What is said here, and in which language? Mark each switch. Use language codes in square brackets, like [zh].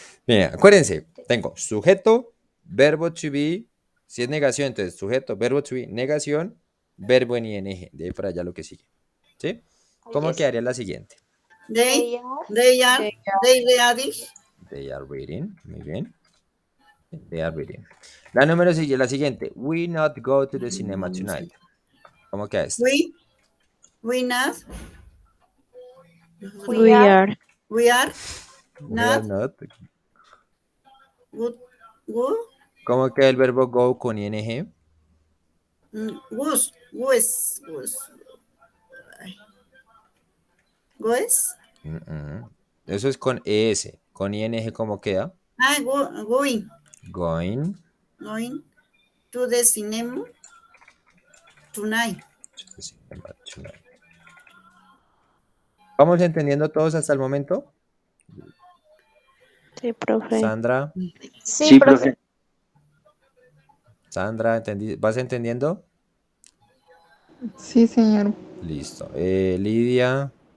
[es] Bien, acuérdense, tengo sujeto, verbo to be, si es negación, entonces sujeto, verbo to be, negación, verbo en ing, de ahí para allá lo que sigue. ¿Sí? ¿Cómo [en] Yes. [es] quedaría la siguiente? [en] They They are reading. They are reading, [es] muy bien. [en] They are reading. [es] La número sigue, la siguiente. [en] We not go to the cinema tonight. [es] ¿Cómo queda esto? [en] We not We are we are We are not not. good [es] ¿Cómo queda el verbo go con ing? [en] Goose. Goose. Goose. Ay. Goes. [es] Eso es con ES. Con ING, ¿cómo queda? [en] Ah, going. Going Going to the cinema tonight. to the cinema tonight. [es] ¿Vamos entendiendo todos hasta el momento? Sí, profe. Sandra, Sí, profe. Sandra, ¿vas entendiendo? Sí, señor. Listo. Lidia,